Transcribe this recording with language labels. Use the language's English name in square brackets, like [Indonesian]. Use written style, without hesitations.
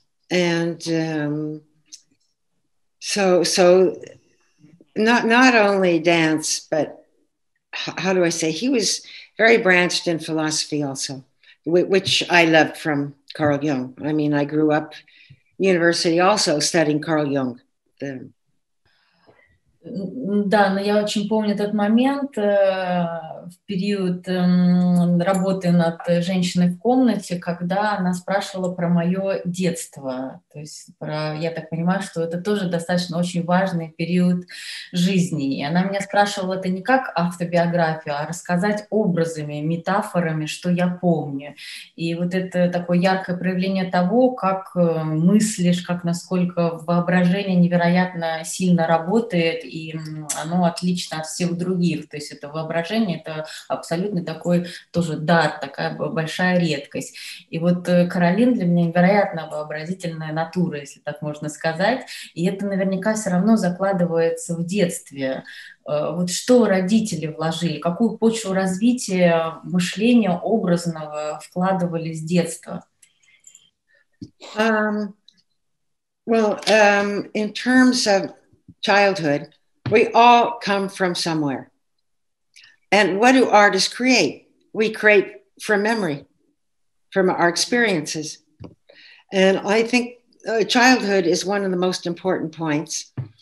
[English] And so not only dance, but how do I say? He was very branched in philosophy also, which I loved from Carl Jung. I mean, I grew up university also studying Carl Jung. [Russian] Да, но я очень помню тот момент в период работы над «Женщиной в комнате», когда она спрашивала про мое детство. То есть я так понимаю, что это тоже достаточно очень важный период жизни. И она меня спрашивала это не как автобиографию, а рассказать образами, метафорами, что я помню. И вот это такое яркое проявление того, как мыслишь, как насколько воображение невероятно сильно работает, и оно отлично от всех других. То есть это воображение, это абсолютно такой тоже дар, такая большая редкость. И вот Каролин для меня невероятно вообразительная натура, если так можно сказать. И это наверняка все равно закладывается в детстве. Вот что родители вложили, какую почву развития мышления образного вкладывали с детства? [English] In terms of childhood, we all come from somewhere. And what do artists create? We create from memory, from our experiences. And I think childhood is one of the most important points.